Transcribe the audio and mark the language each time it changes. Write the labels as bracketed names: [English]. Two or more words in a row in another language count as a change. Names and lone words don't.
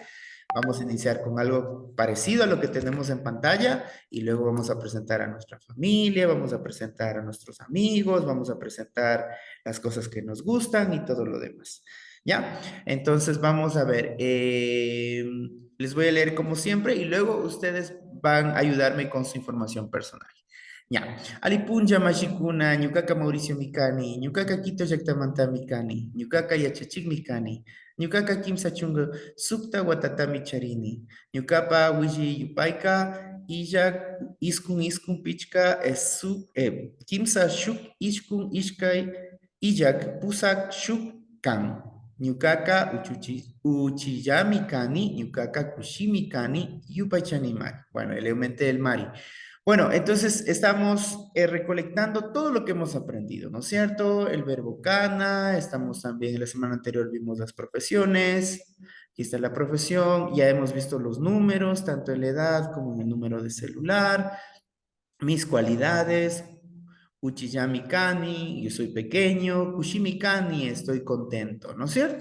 [Spanish] Vamos a iniciar con algo parecido a lo que tenemos en pantalla y luego vamos a presentar a nuestra familia, vamos a presentar a nuestros amigos, vamos a presentar las cosas que nos gustan y todo lo demás. ¿Ya? Entonces vamos a ver, les voy a leer como siempre y luego ustedes van a ayudarme con su información personal. Ya, [Quechua] Alipunja Mashikuna, Ñucaca Mauricio Mikani, Ñucaca Quito Yactamanta Mikani, Ñucaca Yachachik Mikani, Ñucaca Kimsa Chunga, Sukta Watatami Charini, Ñucapa Wiji Yupaika, Iyak Iskun Pichka, Kimsa Shuk Ishkun Ishkai, Iyak Pusak Shuk Kan. Ñucaca Uchiyami Kani, Ñucaca Kushimi Kani, Yupachanimari. [Spanish] Bueno, el aumenté el Mari. Bueno, entonces estamos recolectando todo lo que hemos aprendido, ¿no es cierto? El verbo kana, estamos también, en la semana anterior vimos las profesiones, aquí está la profesión, ya hemos visto los números, tanto en la edad como en el número de celular, mis cualidades, [Quechua] Uchiyami Kani, [Spanish] yo soy pequeño, [Quechua] Kushimi Kani, [Spanish] estoy contento, ¿no es cierto?